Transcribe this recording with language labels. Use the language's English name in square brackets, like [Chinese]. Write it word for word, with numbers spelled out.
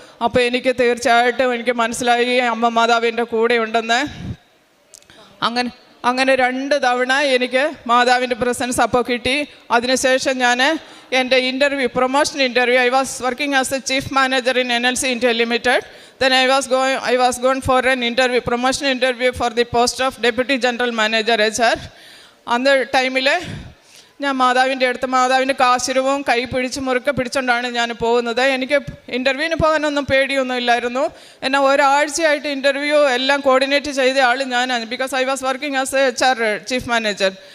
[Malayalam] അപ്പോൾ എനിക്ക് തീർച്ചയായിട്ടും എനിക്ക് മനസ്സിലായി അമ്മ മാതാവിൻ്റെ കൂടെ ഉണ്ടെന്ന്. അങ്ങനെ അങ്ങനെ രണ്ട് തവണ എനിക്ക് മാതാവിൻ്റെ പ്രസൻസ് അപ്പോൾ കിട്ടി. അതിനുശേഷം ഞാൻ എൻ്റെ interview, promotion interview, [English] I was working as a chief manager in N L C India limited. Then I was going, I was going for an interview, promotion interview for the post of Deputy General Manager H R. On the time, [Malayalam] ഞാൻ മാതാവിൻ്റെ അടുത്ത് മാതാവിൻ്റെ കാശിരവും കൈ പിടിച്ച് മുറുക്കെ പിടിച്ചുകൊണ്ടാണ് ഞാൻ പോകുന്നത്. എനിക്ക് ഇൻ്റർവ്യൂവിന് പോകാനൊന്നും പേടിയൊന്നും ഇല്ലായിരുന്നു. എന്നാൽ ഒരാഴ്ചയായിട്ട് ഇൻ്റർവ്യൂ എല്ലാം കോർഡിനേറ്റ് ചെയ്ത ആൾ ഞാനാണ്, [English] Because I was working as a H R chief manager.